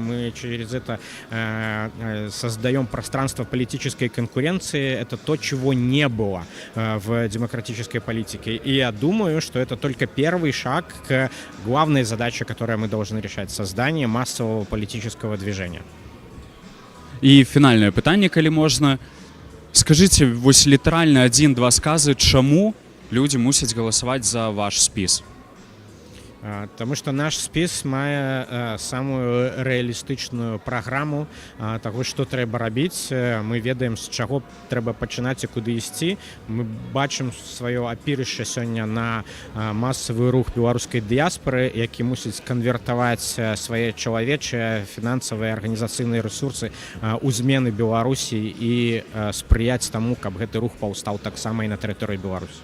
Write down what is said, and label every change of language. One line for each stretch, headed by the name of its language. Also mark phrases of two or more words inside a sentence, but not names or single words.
Russian: Мы через это создаем пространство политической конкуренции. Это то, чего не было в демократической политике. И я думаю, что это только первый шаг к главной задаче, которую мы должны решать — создание массового политического движения.
Belarusian: І фінальне пытанне, калі можна. Скажыце вось літаральна 1-2 сказы, чаму людзі мусяць галасаваць за ваш спіс?
Russian: Потому что
Belarusian: наш спіс мае самую рэалістычную праграму таго, што трэба рабіць. Мы ведаем, з чаго трэба пачынаць і куды ісці. Мы бачым сваё апірышча сёння на масавы рух беларускай дыяспары, які мусіць канвертаваць свае чалавечыя, фінансавыя, арганізацыйныя рэсурсы ў змены Беларусі і спрыяць таму, каб гэты рух паўстаў таксама і на тэрыторыі Беларусі.